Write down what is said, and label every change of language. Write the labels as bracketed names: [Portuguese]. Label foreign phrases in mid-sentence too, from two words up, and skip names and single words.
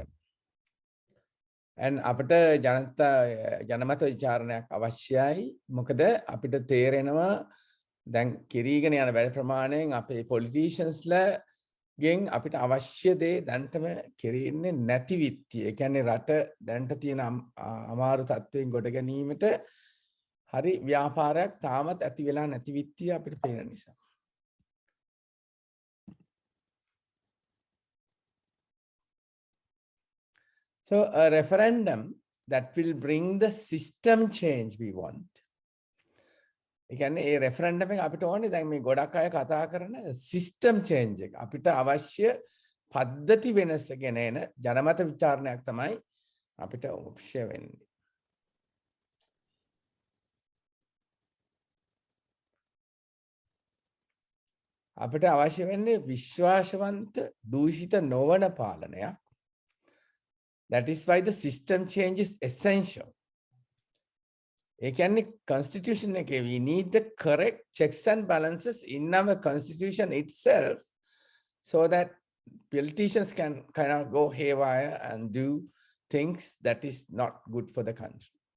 [Sinhala] And අපිට ජනමත විචාරණයක් අවශ්‍යයි. මොකද අපිට තේරෙනවා දැන් කිරීගෙන යන වැඩ ප්‍රමාණයෙන් අපේ politicians ගෙන් අපිට අවශ්‍ය දේ දැන්ටම කෙරෙන්නේ නැති විත්තිය. ඒ කියන්නේ රට දැන්ට තියෙන අමාරු තත්ත්වයෙන් ගොඩ ගැනීමට හරි ව්‍යාපාරයක් තාමත් ඇති වෙලා නැති විත්තිය අපිට පේන නිසා. [English] So a referendum that will bring the system change we want. [Sinhala] ඒ කියන්නේ ඒ referendum එක අපිට ඕනේ දැන් මේ ගොඩක් අය කතා කරන [English] system change [Sinhala] එක. අපිට අවශ්‍ය පද්ධති වෙනස ගැන එන ජනමත විචාරණයක් තමයි අපිට අවශ්‍ය වෙන්නේ. අපිට අවශ්‍ය වෙන්නේ විශ්වාසවන්ත දූෂිත නොවන පාලනයක්. [English] That is why the system change is essential. [Sinhala] ඒ කියන්නේ constitution එකේ [English] we need the correct checks and balances in our constitution itself so that politicians cannot go haywire and do things that is not good for the country.